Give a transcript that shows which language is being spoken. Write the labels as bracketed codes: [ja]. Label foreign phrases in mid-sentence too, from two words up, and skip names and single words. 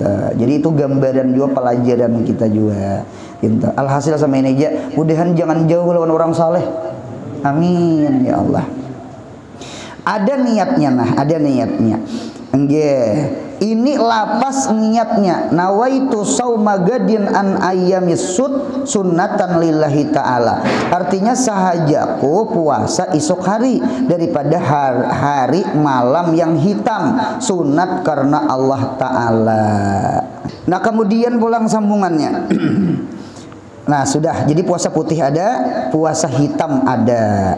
[bjn] Jadi itu gambaran juga, pelajaran kita juga. Gitu. Alhasil sama ini aja, mudahan jangan jauh lawan orang saleh. [ar] آمين يا الله. [bjn] Ada niatnya nah, ada niatnya. Nggih. Ini lapas niatnya, [ar] نويت صوم غد عن أيام السنة لله تعالى. [bjn] Artinya sahajaku puasa esok hari daripada hari malam yang hitam, sunat karena Allah Ta'ala. Nah kemudian pulang sambungannya. Nah sudah, jadi puasa putih ada, puasa hitam ada.